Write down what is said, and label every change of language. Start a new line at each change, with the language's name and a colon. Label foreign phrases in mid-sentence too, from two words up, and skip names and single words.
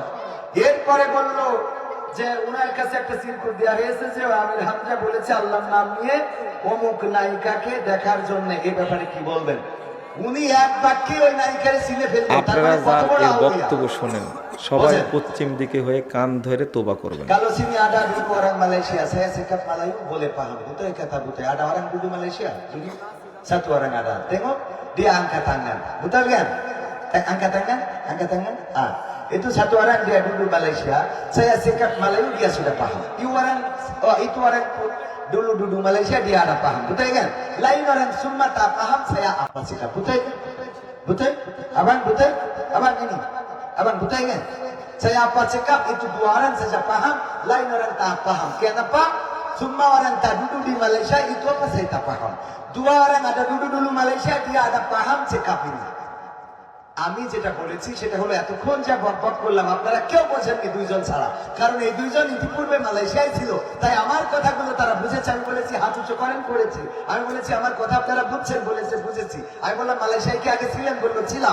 Bangla: এরপরে বলল যে উনার কাছে একটা সিরকুট দেওয়া হয়েছে যে আমির হামজা বলেছে আল্লাহর নাম নিয়ে অমুক নায়িকাকে দেখার জন্য, এই ব্যাপারে কি বলবেন? উনি এক বাক্যে ওই নায়িকারে চিনে ফেললেন। আপনারা যার এই বক্তব্য শুনেন সবাই পশ্চিম দিকে হয়ে কান ধরে তোবা করবেন।
Malay: Kalau sini ada dulu orang Malaysia, saya sikap Melayu boleh paham. Betul kata Butai. Ada orang dulu Malaysia, jadi satu orang ada. Tengok dia angkat tangan, betul kan? Angkat tangan, angkat tangan. Itu satu orang dia dulu Malaysia. Saya sikap Melayu dia sudah paham. Itu orang dulu Malaysia dia ada paham, betul kan? Lain orang semua tak paham saya apa sikap, betul kan? Betul? Abang betul? Abang ini, abang betul kan? Saya apa cakap itu dua orang saja paham, lain orang tak paham. Kenapa? Semua orang tak duduk di Malaysia itu apa saya tak paham. Dua orang ada duduk dulu Malaysia dia ada paham cakap ini.
Bangla: আমি যেটা বলেছি সেটা হলো এতক্ষণ যা বকবক করলাম আপনারা কেউ বোঝেননি দুইজন ছাড়া, কারণ এই দুইজন ইতিপূর্বে মালয়েশিয়ায় ছিল, তাই আমার কথাগুলো তারা বুঝেছে। আমি বলেছি হাত উঁচু করেন, করেছি। আমি বলেছি আমার কথা আপনারা বুঝছেন, বলেছে বুঝেছি। আমি বললাম মালয়েশিয়ায় কি আগে ছিলেন, বললো ছিলাম।